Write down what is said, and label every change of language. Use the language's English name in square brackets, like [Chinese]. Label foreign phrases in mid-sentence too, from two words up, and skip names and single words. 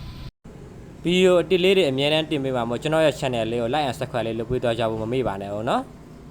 [Burmese] ဗီဒီယိုအတစ်လေးတွေအများနဲ့တင်ပေးပါမို့ကျွန်တော်ရဲ့ channel လေးကို [English] like and subscribe [Burmese] လေးလုပ်ပေးသွားကြဖို့မမေ့ပါနဲ့ဟုတ်နော်